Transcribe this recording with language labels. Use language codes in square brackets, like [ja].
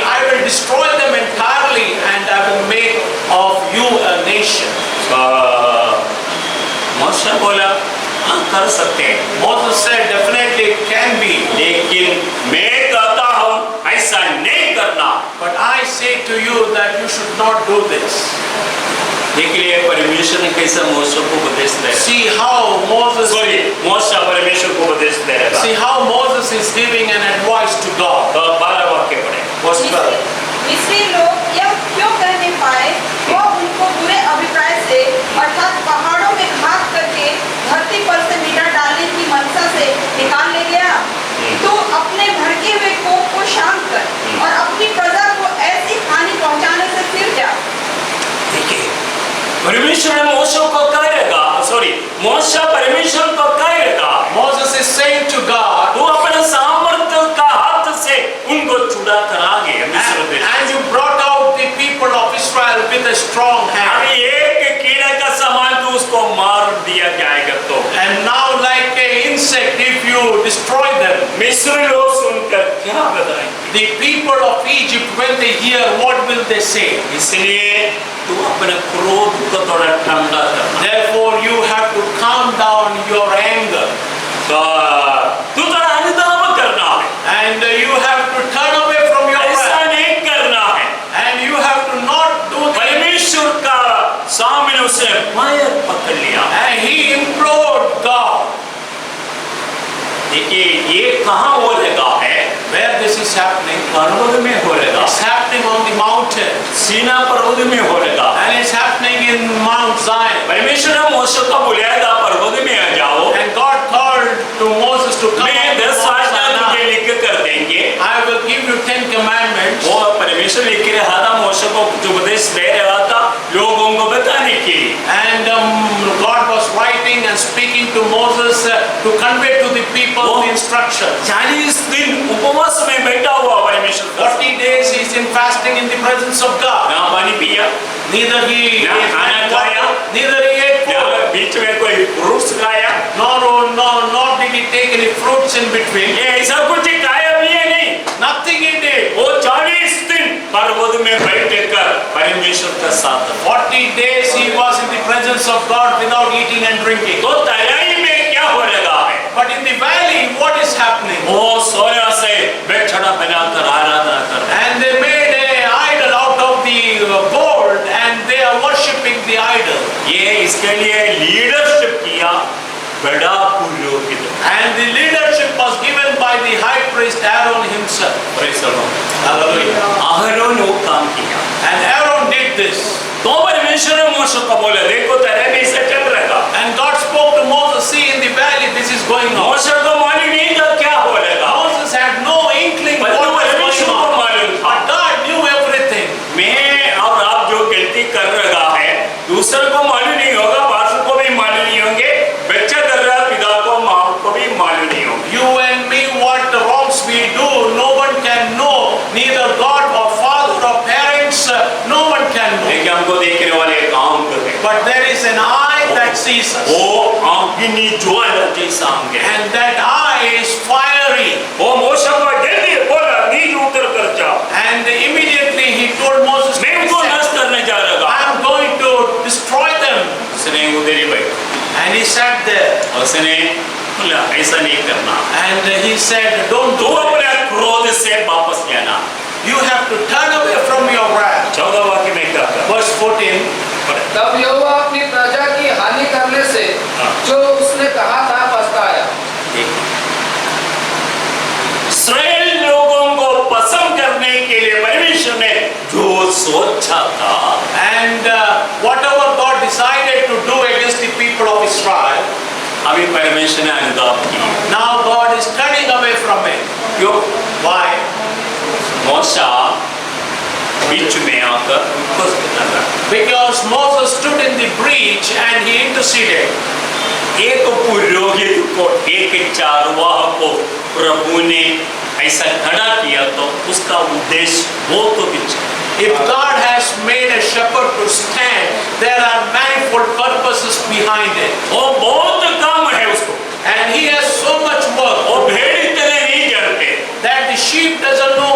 [en] I will destroy them entirely and I will make of you a nation. [hi] मूसा बोला हाँ कर सकते हैं, [en] Moses said definitely it can be. [hi] लेकिन मैं कहता हूँ ऐसा नहीं करना। [en] But I say to you that you should not do this. [hi] देखिए परमेश्वर ने कैसा मूसा को उपदेश दे रहा है। [en] See how Moses [hi] मूसा परमेश्वर को उपदेश दे रहा है। [en] See how Moses is giving an advice to God. [hi] तो 12 वाक्य पढ़े। [en] Verse 12. [hi] मिस्री लोग यह क्यों कह नहीं पाए? वो उनको बुरे अभिप्राय से अर्थात पहाड़ों में घात करके धरती पर से मिटा डालने की मनसा से निकाल ले गया। तो अपने भड़के हुए कोप को शांत कर और अपनी प्रजा को ऐसी हानि पहुंचाने से फिर जा। देखिए परमेश्वर ने मूसा को कहेगा, मूसा परमेश्वर को कहेगा, [en] Moses is saying to God, [hi] वो अपने सामर्थ्य का हाथ से उनको छुड़ा कर आ गए मिस्र देश। [en] and you brought out the people of Israel with a strong hand. [hi] अभी एक कीड़े का समान तो उसको मार दिया जाएगा तो। [en] And now like an insect, if you destroy them, [hi] मिस्र लोग सुनकर क्या बताएंगे? [en] the people of Egypt, when they hear, what will they say? [hi] इसलिए तू अपने क्रोध को थोड़ा ठंडा कर। [en] Therefore you have to calm down your anger. [hi] तो तू थोड़ा अनुताप करना है, [en] And you have to turn away from your [hi] ऐसा [en] wrath. [hi] नहीं करना है। [en] And you have to not do that. [hi] परमेश्वर का सामने उसे पैर पकड़ लिया। [en] And he implored God. [hi] देखिए ये कहाँ हो लगा है? [en] Where this is happening? [hi] पर्वत में हो लगा, [en] It's happening on the mountain. [hi] सीना पर्वत में हो लगा। [en] And it's happening in Mount Zion. [hi] परमेश्वर ने मूसा को बुलाया पर्वत में आ जाओ, [en] And God called to Moses to come [hi] मैं [en] up to [hi] 10 [en] Mount [hi] आज्ञा तुझे [en] Sinai. [hi] लिख कर देंगे। [en] I will give you 10 commandments. [hi] वो परमेश्वर लिख रहा था मूसा को, जो उपदेश दे रहा था लोगों को बताने के लिए। [en] And God was writing and speaking to Moses to convey to the people the instructions. [hi] 40 दिन उपवास में बैठा हुआ परमेश्वर, [en] 40 days he is in fasting in the presence of God. [hi] ना पानी पिया, [en] Neither he [hi] ना खाना खाया, [en] neither he ate [hi] ना [en] food, [hi] बीच में कोई फ्रूट्स खाया, [en] nor did he take any fruits in between. [hi] ये ऐसा कुछ खाया भी है नहीं। [en] Nothing he did. [hi] वो 40 दिन पर्वत में बैठकर परमेश्वर का साथ। [en] 40 days he was in the presence of God without eating and drinking. [hi] तो तैयारी में क्या हो लगा है? [en] But in the valley, what is happening? [hi] वो सोने से बेचड़ा बनाकर आराधना कर रहे हैं। [en] And they made an idol out of the gold, and they are worshipping the idol. [hi] ये इसके लिए लीडरशिप किया बड़ा पुरोहित। [en] And the leadership was given by the high priest Aaron himself. Praise the Lord। Hallelujah. [hi] Aaron वो काम किया। [en] And Aaron did this. [hi] तो परमेश्वर ने मूसा को बोला, देखो तेरे भी से चल रहेगा। [en] And God spoke to Moses, see in the valley this is going on. [hi] मूसा को मालूम नहीं था क्या बोलेगा। [en] Moses had no inkling what [hi] परंतु [en] was [hi] परमेश्वर [en] going [hi] को [en] on. [hi] मालूम था। [en] But God knew everything. [hi] मैं और आप जो गलती कर रहा है, दूसरे को मालूम नहीं होगा, बादशाह को भी मालूम नहीं होंगे, बच्चा कर रहा पिता को माँ को भी मालूम नहीं होगा। [en] You and me, what wrongs we do, no one can know. Neither God or father or parents, no one can know. [hi] लेकिन हमको देखने वाले काम कर रहे हैं। [en] But there is an eye that sees us. [hi] वो अग्नि ज्वाला जैसा आंगे है। [en] And that eye is fiery. [hi] वो मूसा को जल्दी बोला, नीचे उतर कर जाओ। [en] And immediately he told Moses, [hi] मैं उनको नष्ट करने जा रहा [en] I am going to destroy them. [hi] उसने उधर ही बैठा। [en] And he sat there. [hi] उसने बोला ऐसा नहीं करना। [en] And he said, don't [hi] तू [en] do it. [hi] अपने क्रोध से वापस जाना। [en] You have to turn away from your wrath. [hi] 14 वाक्य में क्या था? [en] Verse 14. [hi] तब यहोवा अपनी प्रजा की हानि करने से जो उसने कहा था पछताया। इस्राएल लोगों को पसंद करने के लिए परमेश्वर ने जो सोचा था, [en] And whatever God decided to do against the people of Israel, [hi] अभी परमेश्वर ने अनुताप की। [en] now God is turning away from it. [hi] क्यों? [en] Why? [hi] मूसा बीच में आकर उनको कर रहा। [en] Because Moses stood in the breach and he interceded. [hi] एक पुरोहित को, एक चारवाह को प्रभु ने ऐसा खड़ा किया तो उसका उद्देश्य वो तो कुछ। [en] If God has made a shepherd to stand, there are manifold purposes behind it. [hi] वो बहुत काम है उसको। [en] And he has so much work [hi] वो भेड़ इतने नहीं जानते, [en] that the sheep doesn't know